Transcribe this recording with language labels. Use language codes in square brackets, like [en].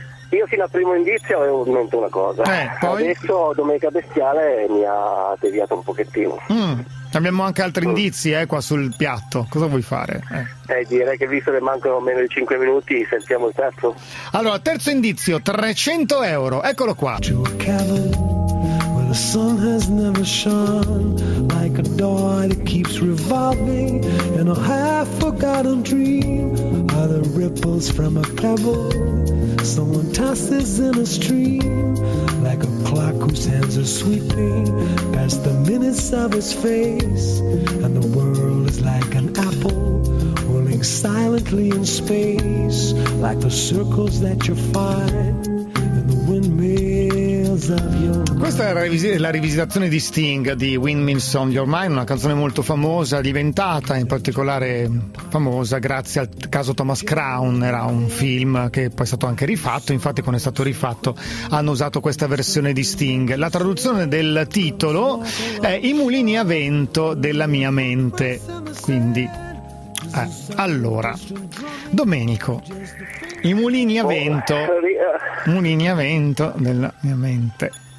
[it] Io fino al primo indizio avevo in mente una cosa, poi? Adesso Domenica Bestiale mi ha deviato un pochettino. Abbiamo anche altri indizi qua sul piatto, cosa vuoi fare? Direi che visto che mancano meno di 5 minuti sentiamo il terzo. Allora, terzo indizio, 300 euro, eccolo qua. [en] To a cavern where the sun has never shone, like a door that keeps revolving in a half forgotten dream, are the ripples from a pebble someone tosses in a stream, like a clock whose hands are sweeping past the minutes of his face, and the world is like an apple rolling silently in space, like the circles that you find in the windmills of your mind. [it] Questa è la rivisitazione di Sting di Windmills on Your Mind, una canzone molto famosa, diventata in particolare famosa grazie al caso Thomas Crown, era un film che poi è stato anche rifatto, infatti quando è stato rifatto hanno usato questa versione di Sting. La traduzione del titolo è I mulini a vento della mia mente, quindi allora Domenico, i mulini a vento, mulini a vento della mia mente.